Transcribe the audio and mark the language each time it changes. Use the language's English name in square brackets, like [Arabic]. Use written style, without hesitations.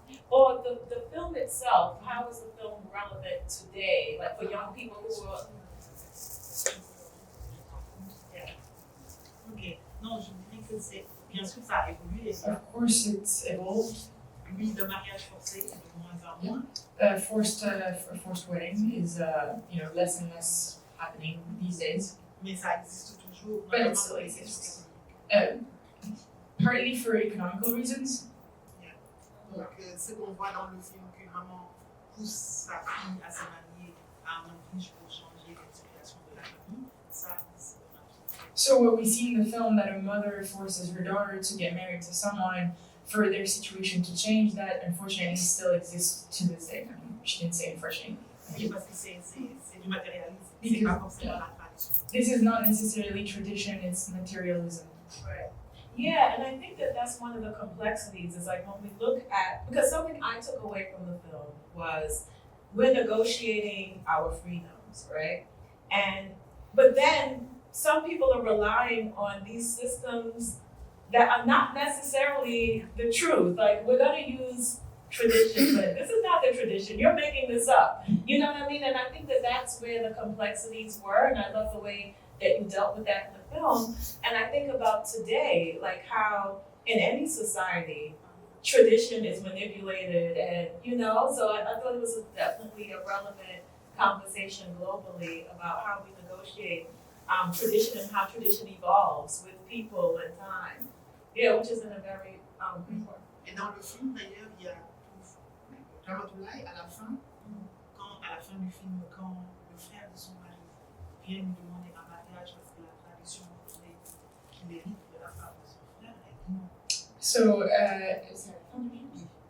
[English] Or the film itself, how is the film relevant today? Like for young people who are. [French] Ok, non, je dirais que c'est, bien sûr, ça a évolué. [English] Of course, it's evolved. [French] Oui, le mariage forcé, c'est de moins en moins. [English] Forced wedding is, you know, less and less happening these days. [French] Mais ça existe toujours. [English] But it still exists. Partly for economical reasons. [French] Donc, ce qu'on voit dans le film, que maman pousse sa fille à se marier à un homme riche pour changer les situations de la famille, ça, c'est un truc. [English] So what we see in the film, that a mother forces her daughter to get married to someone for their situation to change, that unfortunately still exists to this day. I mean, she didn't say unfortunately. [French] Oui, parce que c'est du matérialisme, c'est pas forcément la tradition. [English] This is not necessarily tradition, it's materialism. Right. Yeah, and I think that that's one of the complexities is like when we look at, because something I took away from the film was we're negotiating our freedoms, right? But then some people are relying on these systems that are not necessarily the truth. Like, we're gonna use tradition, but this is not the tradition. You're making this up. You know what I mean? And I think that that's where the complexities were, and I love the way that you dealt with that in the film. And I think about today, like how in any society, tradition is manipulated, and you know, so I thought it was definitely a relevant conversation globally about how we negotiate tradition and how tradition evolves with people and time. Yeah, which is in a very important. [French] Et dans le film, d'ailleurs, il y a Dramatulai à la fin, à la fin du film, quand le frère de son mari vient lui demander un mariage parce que la tradition voulait qu'il hérite de la femme de son frère, elle dit non. So, c'est la fin du film?